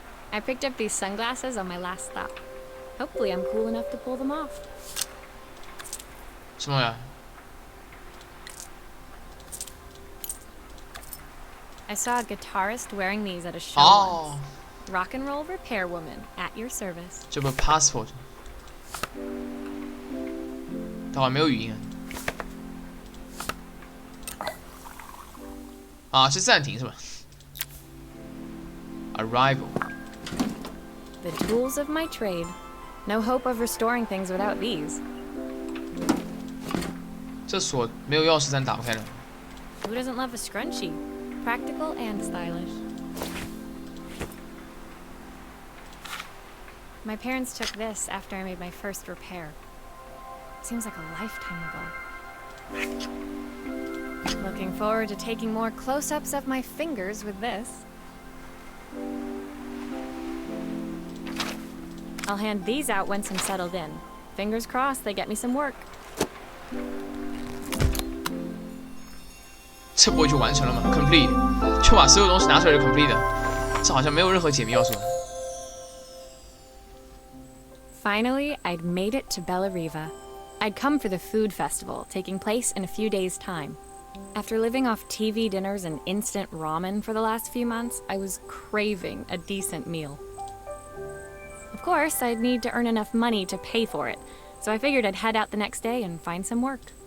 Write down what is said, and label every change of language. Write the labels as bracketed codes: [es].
[en] I picked up these sunglasses on my last stop. Hopefully I'm cool enough to pull them off. [zh] 什么东西啊 [en] I saw a guitarist wearing these at a show 哦， once. Rock and roll repair woman at your service. [zh] 这不 passport， 它好像没有语音啊，是暂停是吧 ？Arrival， [en] The tools of my trade. No hope of restoring things without these. [zh] 这锁没有钥匙咱打不开的。 [en] Who doesn't love a scrunchie? Practical and stylish. My parents took this after I made my first repair. Seems like a lifetime ago. Looking forward to taking more close-ups of my fingers with this. I'll hand these out once I'm settled in. Fingers crossed they get me some work. [zh] 这不就完成了吗 ？Complete， 就把所有东西拿出来就 complete 的，这好像没有任何解谜要素。 [en] Finally, I'd made it to Bellariva. I'd come for the food festival, taking place in a few days' time. After living off TV dinners and instant ramen for the last few months, I was craving a decent meal. Of course, I'd need to earn enough money to pay for it, so I figured I'd head out the next day and find some work.